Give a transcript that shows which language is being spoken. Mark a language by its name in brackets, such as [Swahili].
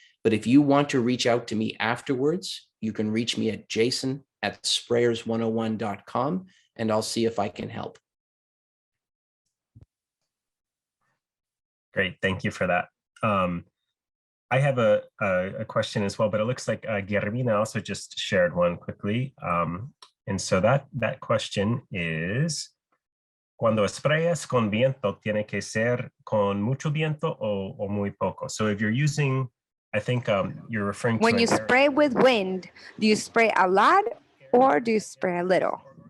[English] But if you want to reach out to me afterwards, you can reach me at jason@sprayers101.com and I'll see if I can help. Great, thank you for that. I have a question as well, but it looks like Guillermina also just shared one quickly. And so that question is, [Spanish] cuando sprayas con viento, tiene que ser con mucho viento o muy poco? [English] So if you're using, I think you're referring to— When you spray with wind, do you spray a lot or do you spray a little?